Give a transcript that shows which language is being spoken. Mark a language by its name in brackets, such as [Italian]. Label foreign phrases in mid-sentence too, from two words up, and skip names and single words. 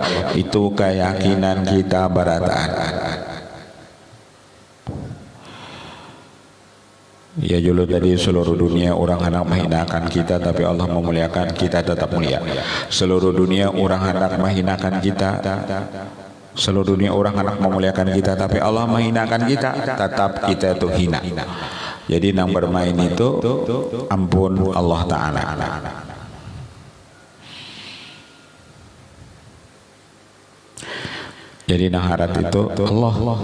[Banjar] Itu keyakinan kita berataan. Ya julu tadi seluruh dunia orang hendak menghinakan kita, tapi Allah memuliakan kita tetap mulia. Seluruh dunia orang hendak menghinakan kita, seluruh dunia orang hendak memuliakan kita, tapi Allah menghinakan kita, tetap kita itu hina. Jadi nang bermain itu ampun Allah Ta'ala. Jadi nang harap itu Allah.